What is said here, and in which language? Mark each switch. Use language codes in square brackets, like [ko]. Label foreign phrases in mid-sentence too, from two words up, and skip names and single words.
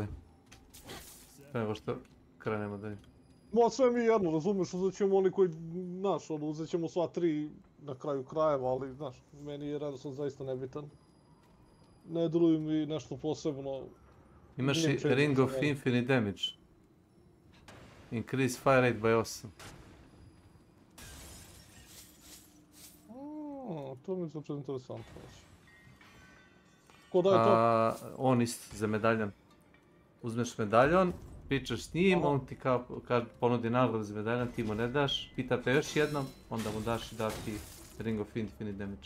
[sr] Evo što krenemo dalje. Ma sve mi jedno, razumiješ, uzet ćemo oni koji, znaš, uzet ćemo sva tri na kraju krajeva, ali, znaš, meni je redosled zaista nebitan. Ne deluju mi nešto posebno. Imaš i Ring of Infinite Damage. [en] Increase fire rate by 8. [sr] To mi je znači interesantno. Ko daje to? On isto za medaljon. Uzmeš medaljon, pričaš s njim, on ti kad ponudi nagradu za medaljon, ti mu ne daš, pitate još jednom, onda mu daš i da ti Ring of Infinite Damage.